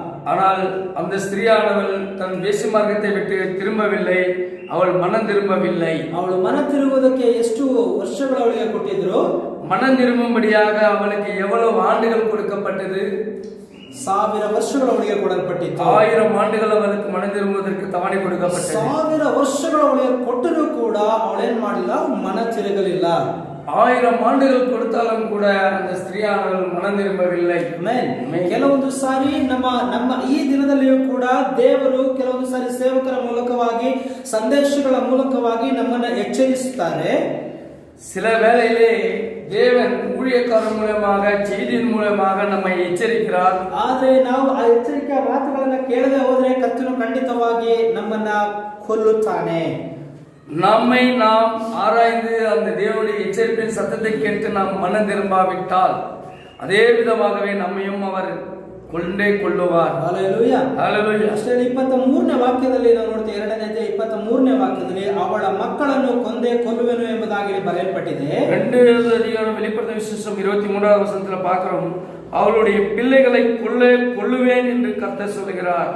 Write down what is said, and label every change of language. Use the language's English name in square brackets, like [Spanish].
[Tamil] ஆனால் அந்த ஸ்திரீயானவள் தன் வேசி மார்க்கத்தை விட்டு திரும்பவில்லை. அவள் மனம் திரும்பவில்லை. [Kannada] ಅವಳು ಮನ ತಿರುಗುವುದಕ್ಕೆ ಎಷ್ಟು ವರ್ಷಗಳು ಅವಳಿಗೆ ಕೊಟ್ಟಿದ್ರು? [Tamil] மனம் திரும்பும்படியாக அவளுக்கு எவ்வளவு ஆண்டுகள் கொடுக்கப்பட்டது? [Kannada] 1000 ವರ್ಷಗಳು ಅವಳಿಗೆ ಕೊಡಲ್ಪಟ್ಟಿತ್ತು. [Tamil] 1000 ஆண்டுகள் அவளுக்கு மனம் திரும்புவதற்கு தவணை கொடுக்கப்பட்டது. [Kannada] 1000 ವರ್ಷಗಳು ಅವಳಿಗೆ ಕೊಟ್ಟರೂ ಕೂಡ ಅವಳೇನ್ ಮಾಡಲಿಲ್ಲ, ಮನ ತಿರುಗಲಿಲ್ಲ. [Tamil] 1000 ஆண்டுகள் கொடுத்தாலும் கூட அந்த ஸ்திரீயானவள் மனம் திரும்பவில்லை. [Kannada] ಕೆಲವೊಂದು ಸಾರಿ ನಮ್ಮ ಈ ದಿನದಲ್ಲಿಯೂ ಕೂಡ ದೇವರು ಕೆಲವೊಂದು ಸಾರಿ ಸೇವಕರ ಮೂಲಕವಾಗಿ ಸಂದೇಶಗಳ ಮೂಲಕವಾಗಿ ನಮ್ಮನ್ನ ಎಚ್ಚರಿಸುತ್ತಾರೆ. [Tamil] சில வேளையிலே தேவன் ஊழியக்காரர் மூலமாக செய்தியின் மூலமாக நம்மை எச்சரிக்கிறார். [Kannada] ಆದರೆ ನಾವು ಆ ಎಚ್ಚರಿಕೆಯ ಮಾತುಗಳನ್ನು ಕೇಳದೆ ಹೋದರೆ ಕರ್ತನು ಖಂಡಿತವಾಗಿ ನಮ್ಮನ್ನ ಕೊಲ್ಲುತ್ತಾನೆ. [Tamil] நம்மை நாம் ஆராய்ந்து அந்த தேவனுடைய எச்சரிப்பின் சத்தத்தை கேட்டு நாம் மனம் திரும்பாவிட்டால் அதே விதமாகவே நம்மையும் அவர் கொள்ளுவார். ஹல்லேலூயா. ஹல்லேலூயா. [Kannada] ಅಷ್ಟೇ 23ನೇ ವಾಕ್ಯದಲ್ಲಿ ನಾವು ನೋಡ್ತೇವೆ. 2ನೇ ಅಧ್ಯಾಯ 23ನೇ ವಾಕ್ಯದಲ್ಲಿ ಅವಳ ಮಕ್ಕಳನ್ನು ಕೊಲ್ಲುವೆನು ಎಂಬುದಾಗಿ ಬರೆಯಲ್ಪಟ್ಟಿದೆ. [Tamil] 2வது அதிகாரம் வெளிப்படுத்தின விசேஷம் 23வது வசனத்துல பார்க்கிறோம். அவளுடைய பிள்ளைகளை கொல்லுவேன் என்று கர்த்தர் சொல்கிறார்.